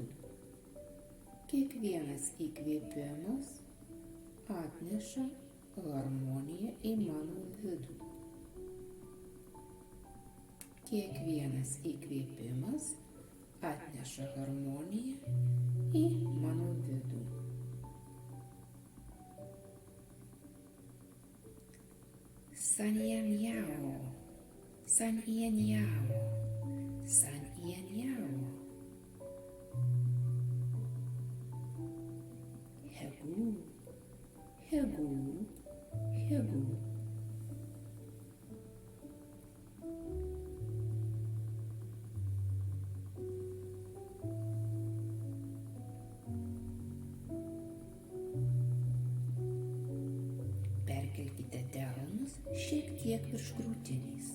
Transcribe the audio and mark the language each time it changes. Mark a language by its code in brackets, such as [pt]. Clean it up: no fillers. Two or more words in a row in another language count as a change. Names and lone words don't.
[lt] Kiekvienas įkvėpimas atneša harmoniją į mano vidų. Kiekvienas įkvėpimas atneša harmoniją į mano vidų. San Yan Yao, San Yan Yao. San Yan Yao. Hegu, hegu, hegu. Perkelkite delnus šiek tiek virš krūtinės.